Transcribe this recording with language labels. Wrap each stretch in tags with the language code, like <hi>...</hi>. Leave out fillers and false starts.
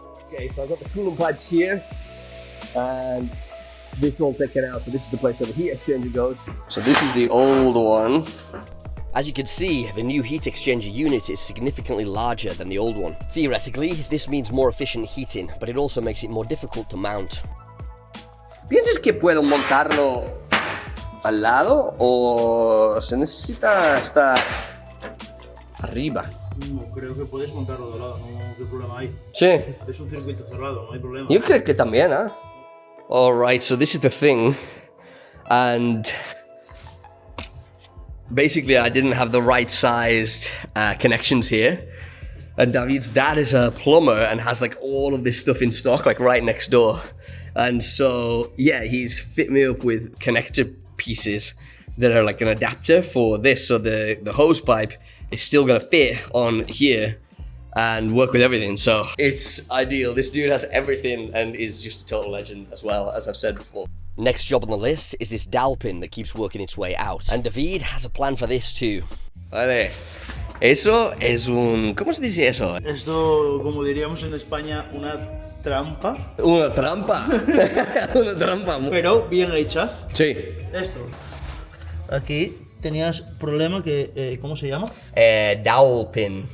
<en>Okay, so I've got the coolant pipes here, and this all taken out, so this is the place where the heat exchanger goes. So this is the old one. As you can see, the new heat exchanger unit is significantly larger than the old one. Theoretically, this means more efficient heating, but it also makes it more difficult to mount.</en> <es>¿Piensas que puedo montarlo al lado o se necesita hasta arriba? No, creo que puedes montarlo de lado, no, ¿qué problema hay? Sí. Es un circuito cerrado, no hay problema. Yo creo que también, ¿eh?</es> <en>Alright, so this is the thing, and basically I didn't have the right sized connections here, and David's dad is a plumber and has like all of this stuff in stock like right next door, and so yeah, he's fit me up with connector pieces that are like an adapter for this, so the hose pipe is still gonna fit on here and work with everything, so it's ideal. This dude has everything and is just a total legend as well, as I've said before. Next job on the list is this dowel pin that keeps working its way out, and David has a plan for this too.</en> <es>Vale, eso es un... ¿Cómo se dice eso? Esto, como diríamos en España, una trampa. Una trampa. Una trampa. Pero bien hecha. Sí. Esto. Aquí tenías problema que, ¿cómo se llama?</es> <en>Dowel pin,</en>